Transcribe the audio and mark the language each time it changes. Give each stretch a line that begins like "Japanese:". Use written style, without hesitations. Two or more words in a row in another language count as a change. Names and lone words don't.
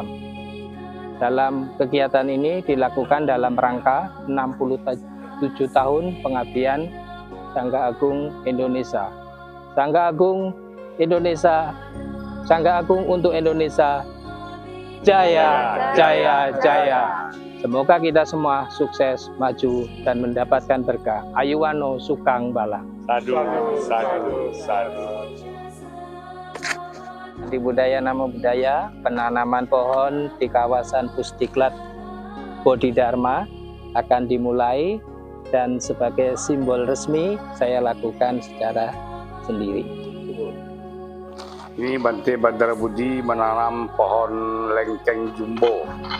Indonesian: Dalam kegiatan ini dilakukan dalam rangka 67 tahun pengabdian Sangga Agung Indonesia. Sangga Agung Indonesia, Sangga Agung untuk Indonesia, jaya, jaya, jaya. Semoga kita semua sukses, maju, dan mendapatkan berkah.
Pali: Ayuwano Sukang Bala. Sadu, sadu, sadu.
Indonesian: Di budaya
Pali: Namo Budaya,
Indonesian: penanaman pohon di kawasan Pusdiklat Bodhidharma akan dimulai, dan sebagai simbol resmi saya lakukan secara sendiri. Ini Bante Badra Budi menanam pohon lengkeng jumbo.